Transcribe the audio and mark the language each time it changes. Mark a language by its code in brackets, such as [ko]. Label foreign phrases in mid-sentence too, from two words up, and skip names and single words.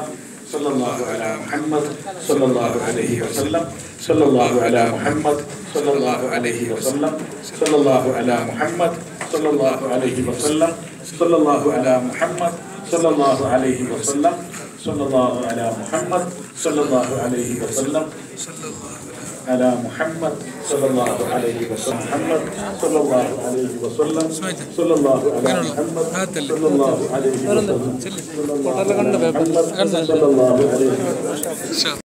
[ar] صلى الله على محمد صلى الله عليه وسلم. صلى الله على محمد صلى الله عليه وسلم. صلى الله على محمد صلى الله عليه وسلم. صلى الله على محمد صلى الله عليه وسلم. صلى الله على محمد صلى الله عليه وسلم. على محمد صلى الله عليه وسلم. محمد صلى الله عليه وسلم. صلى الله على محمد صلى الله عليه وسلم. صلى الله على محمد صلى الله عليه وسلم.